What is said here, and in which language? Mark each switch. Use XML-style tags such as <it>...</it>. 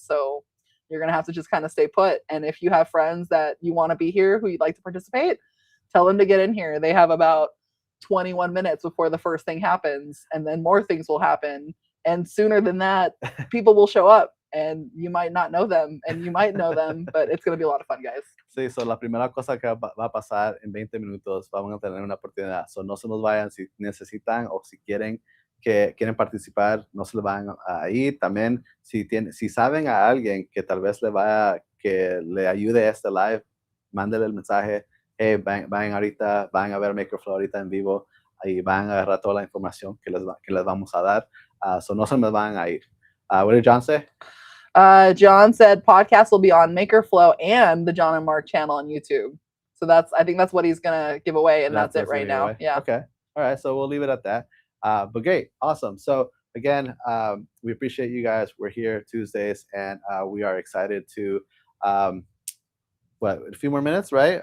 <en>So you're going to have to just kind of stay put. And if you have friends that you want to be here who you'd like to participate, tell them to get in here. They have about 21 minutes before the first thing happens, and then more things will happen. And sooner than that, people will show up. And you might not know them, and you might know them, but it's going to be a lot of fun, guys.</en> <es>Sí, so la primera cosa que va a pasar en 20 minutos, vamos a tener una oportunidad. So no se nos vayan si necesitan o si quieren participar, no se le van a ir. También, si saben a alguien que tal vez que le ayude a este live, mándele el mensaje. Hey, vayan ahorita, van a ver MakerFlo ahorita en vivo y van a agarrar toda la información que les vamos a dar. So no se me van a ir.</es> <en>What did John say? John said podcast will be on MakerFlo and the John and Mark channel on YouTube. So I think that's what he's gonna give away, and that's it right now. Yeah. Okay. All right. So we'll leave it at that. But great, awesome. So again, we appreciate you guys. We're here Tuesdays, and we are excited to a few more minutes, right?</en>